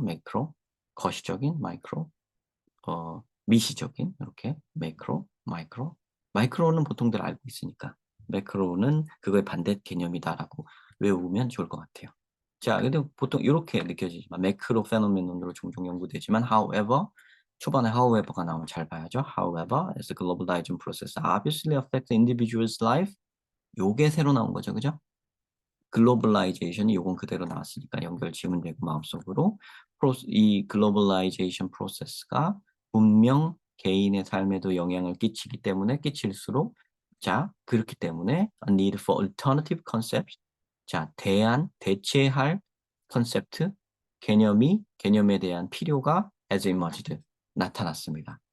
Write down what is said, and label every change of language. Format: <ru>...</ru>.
<ko>매크로, 거시적인, 마이크로, 미시적인, 이렇게, 매크로, 마이크로. 마이크로는 보통들 알고 있으니까. 매크로는 그거의 반대 개념이다라고 외우면 좋을 것 같아요. 자, 근데 보통 이렇게 느껴지지만 매크로 페노메논으로 종종 연구되지만 however 초반에 however가 나오면 잘 봐야죠.</ko> <en>However, as the globalization process obviously affects the individual's life.</en> <ko>요게 새로 나온 거죠. 그죠? 글로벌라이제이션이 요건 그대로 나왔으니까 연결 지으면 되고 마음속으로 이 글로벌라이제이션 프로세스가 분명 개인의 삶에도 영향을 끼치기 때문에 끼칠수록 자 그렇기 때문에</ko> <en>a need for alternative concepts</en> <ko>자 대체할 컨셉트 개념에 대한 필요가</ko> <en>as emerged</en> <ko>나타났습니다.</ko>